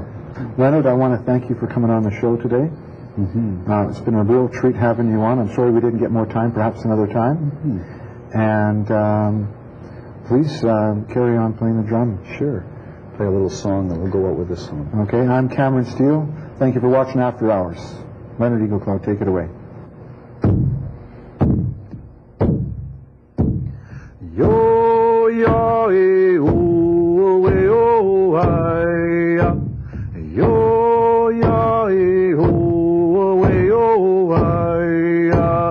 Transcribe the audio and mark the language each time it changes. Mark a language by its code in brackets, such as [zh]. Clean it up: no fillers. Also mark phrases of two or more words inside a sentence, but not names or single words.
[en] Leonard, I want to thank you for coming on the show today. It's been a real treat having you on. I'm sorry we didn't get more time, perhaps another time. And please carry on playing the drum. Sure. Play a little song, and we'll go out with this song. Okay, I'm Cameron Steele. Thank you for watching After Hours. Leonard Eagle Cloud, take it away. Yo ya e o e o ai ya. Yo ya e o e o ai ya.